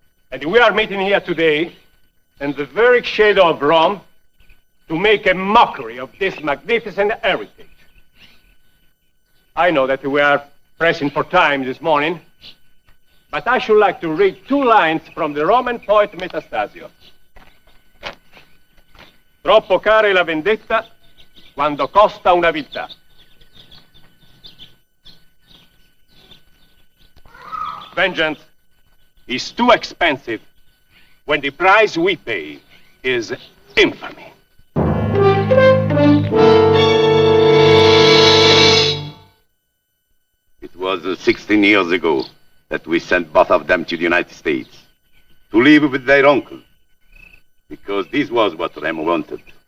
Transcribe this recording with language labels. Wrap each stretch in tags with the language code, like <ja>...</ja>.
<en>And we are meeting here today in the very shadow of Rome to make a mockery of this magnificent heritage. I know that we are pressing for time this morning, but I should like to read 2 lines from the Roman poet Metastasio.</en> <it>Troppo cara è la vendetta quando costa una vita.</it> <en>Vengeance is too expensive when the price we pay is infamy. It was 16 years ago that we sent both of them to the United States to live with their uncle, because this was what Remo wanted.</en>